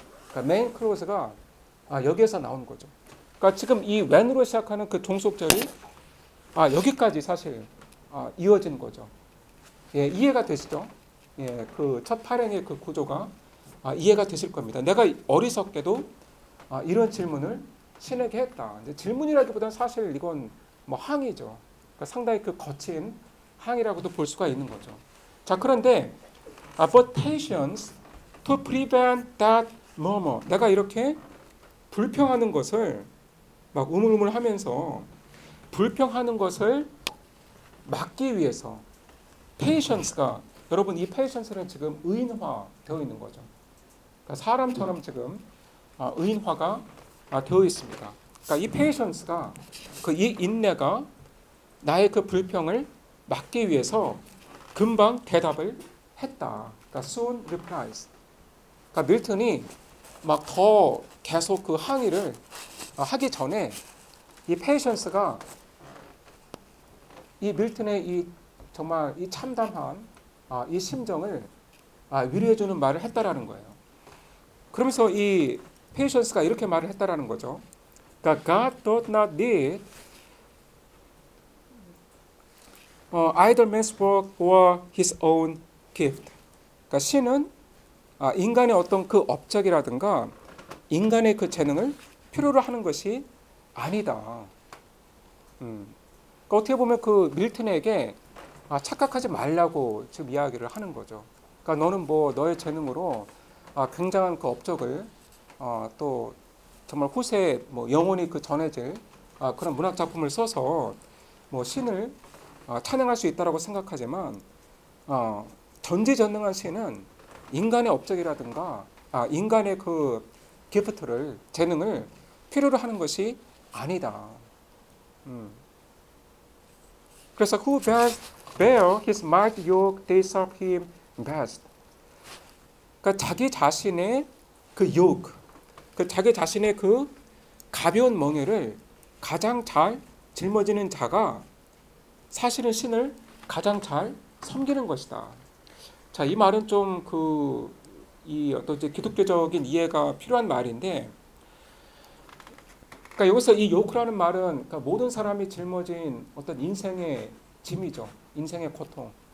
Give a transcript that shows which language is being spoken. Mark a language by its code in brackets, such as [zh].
[ko] 그러니까 main clause가 여기에서 나온 거죠. 그러니까 지금 이 when으로 시작하는 그 종속절이 여기까지 사실 이어진 거죠. 예, 이해가 되시죠? 예, 그 첫 8행의 그 구조가 이해가 되실 겁니다. 내가 어리석게도 이런 질문을 신에게 했다. 이제 질문이라기보다는 사실 이건 뭐 항의죠. 그러니까 상당히 그 거친 항의라고도 볼 수가 있는 거죠. 자, 그런데 [en] but patience to prevent that murmur. [ko] 내가 이렇게 불평하는 것을 막 우물우물하면서 불평하는 것을 막기 위해서 patience가, 여러분 이 patience는 지금 의인화되어 있는 거죠. 그러니까 사람처럼 지금 의인화가 되어 있습니다. 그러니까 이 patience가 이 인내가 나의 그 불평을 막기 위해서 금방 대답을 했다. 그러니까 [en] soon replies. [ko] 그러니까 밀턴이 막 더 계속 그 항의를 하기 전에 이 patience가 이 밀턴의 이 정말 이 참담한 이 심정을 위로해주는 말을 했다라는 거예요. 그러면서 이 patience가 이렇게 말을 했다라는 거죠. 그러니까 [en] God does not need either man's work or his own gift. [ko] 그러니까 신은 인간의 어떤 그 업적이라든가 인간의 그 재능을 필요로 하는 것이 아니다. 그러니까 어떻게 보면 그 밀턴에게 착각하지 말라고 지금 이야기를 하는 거죠. 그러니까 너는 뭐 너의 재능으로 굉장한 그 업적을 또 정말 후세에 뭐 영원히 그 전해질 그런 문학 작품을 써서 뭐 신을 찬양할 수 있다라고 생각하지만 전지전능한 신은 인간의 업적이라든가 인간의 그 기프트를 재능을 필요로 하는 것이 아니다. 그래서 [en] who bear his mighty yoke, they serve him best. [ko] 그러니까 자기 자신의 그 yoke, 그 자기 자신의 그 가벼운 멍에를 가장 잘 짊어지는 자가 사실은 신을 가장 잘 섬기는 것이다. 자, 이 말은 좀 이 어떤 이제 기독교적인 이해가 필요한 말인데, 그러니까 여기서 이 요크라는 말은 그러니까 모든 사람이 짊어진 어떤 인생의 짐이죠. 인생의 고통.